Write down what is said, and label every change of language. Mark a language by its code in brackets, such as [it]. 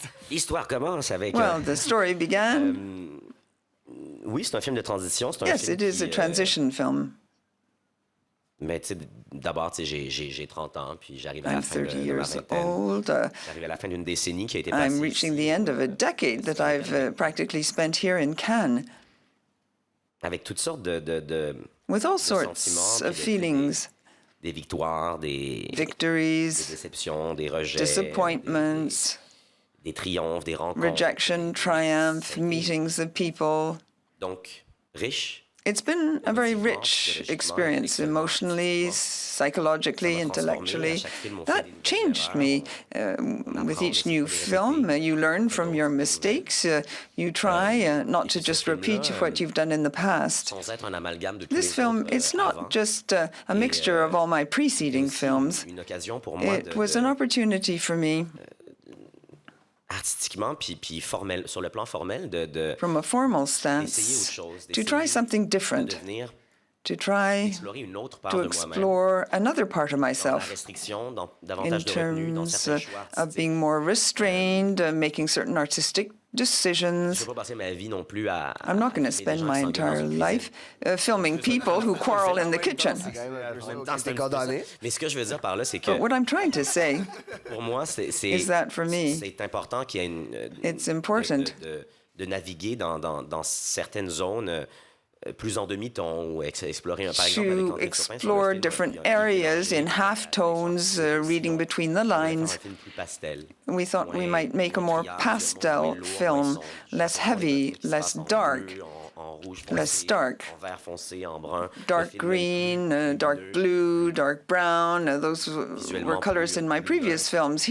[fr] L'histoire commence avec... [en] Well, the story began... [fr] oui, c'est un film de transition. [en] Yes, it is a transition film. [fr] Mais d'abord, j'ai 30 ans, puis j'arrive à la fin de ma vingtaine. J'arrive à la fin d'une décennie qui a été passée. [en] I'm reaching the end of a decade that I've practically spent here in Cannes. [fr] Avec toutes sortes de [en] with all sorts of feelings. [fr] Des victoires, [en] victories, [fr] des déceptions, des rejets, [en] disappointments, [fr] des triomphes, des rencontres. [en] Rejection, triumph, meetings of people. [fr] Donc, riche. [en] It's been a very rich experience, emotionally, psychologically, intellectually. That changed me. With each new film, you learn from your mistakes. You try not to just repeat what you've done in the past. This film, it's not just a mixture of all my preceding films. It was an opportunity for me, [fr] artistiquement puis formel, sur le plan formel [en] from a formal stance, to try something different, to try to explore another part of myself in terms of being more restrained, making certain artistic decisions. I'm not going to spend my entire life filming people who quarrel in the kitchen. But what I'm trying to say is that for me, it's important [fr] de naviguer dans certaines zones plus en demi-ton ou explorer par exemple [en] to explore different areas in half-tones, reading between the lines. We thought we might make a more pastel film, less heavy, less dark, less stark. Dark green, dark blue, dark brown, those were colors in my previous films.